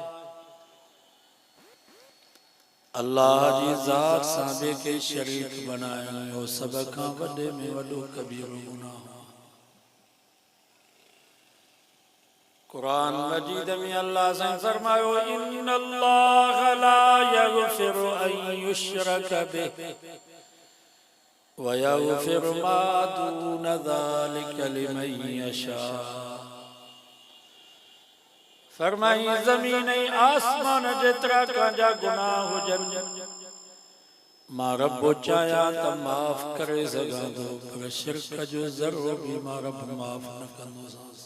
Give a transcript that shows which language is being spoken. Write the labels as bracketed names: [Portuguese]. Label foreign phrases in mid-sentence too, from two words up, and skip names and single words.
[Sindhi] अल्लाह जी ज़ात सां के शरीक बनायो सब खां वॾे में वॾो कबीरो गुनाह। कुरान मजीद में अल्लाह से फरमायो [Arabic] إن الله لا يغفر أن يشرك به ويغفر ما دون ذلك لمن يشاء. [Sindhi] फरमाई ज़मीन आसमान जेतरा कांजा गुनाह हुजन मां रब चाया त माफ़ करे सघां थो, पर शिरक जो ज़रो भी मां रब माफ़ न कंदो।